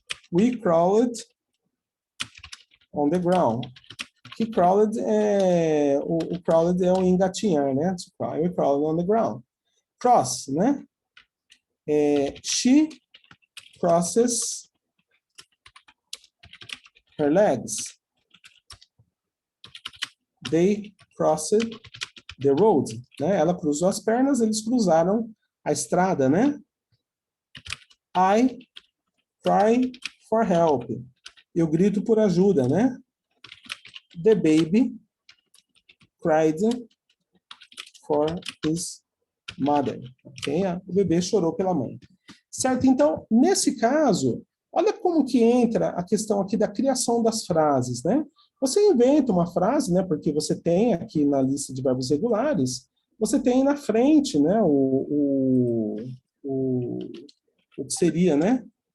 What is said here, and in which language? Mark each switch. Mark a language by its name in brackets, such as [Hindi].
[English] We crawled on the ground. [Portuguese] Que crawled o crawled é o engatinhar, né? [English] We crawled on the ground. Cross, né? She crosses her legs. They crossed the road, né? [Portuguese] Ela cruzou as pernas, eles cruzaram a estrada, né? [English] I cry for help. [Portuguese] Eu grito por ajuda, né? [English] The baby cried for his mother. [Portuguese] Okay? O bebê chorou pela mãe. Certo? Então, nesse caso, olha como que entra a questão aqui da criação das frases, né? Você inventa uma frase, né? Porque você tem aqui na lista de verbos regulares, você tem na frente, né? O que seria, né?